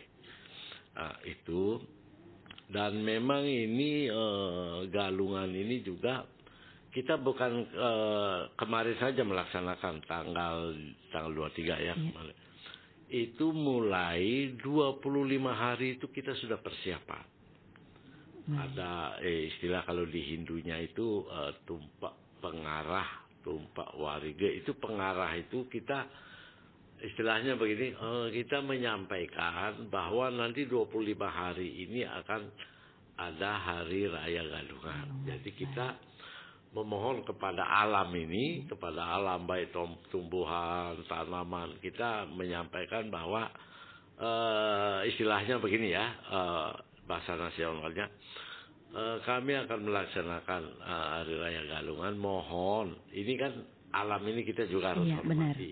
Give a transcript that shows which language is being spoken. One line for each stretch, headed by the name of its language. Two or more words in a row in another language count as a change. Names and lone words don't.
Indonesian: Itu, dan memang ini galungan ini juga kita bukan kemarin saja melaksanakan tanggal 23 ya. Itu mulai 25 hari itu kita sudah persiapan. Ada istilah kalau di Hindunya itu tumpak pengarah, tumpak warige. Itu pengarah itu kita istilahnya begini, kita menyampaikan bahwa nanti 25 hari ini akan ada Hari Raya Galungan. Jadi kita memohon kepada alam ini, kepada alam baik tumbuhan, tanaman, kita menyampaikan bahwa istilahnya begini ya, bahasa nasionalnya, kami akan melaksanakan Hari Raya Galungan, mohon, ini kan alam ini kita juga harus hormati.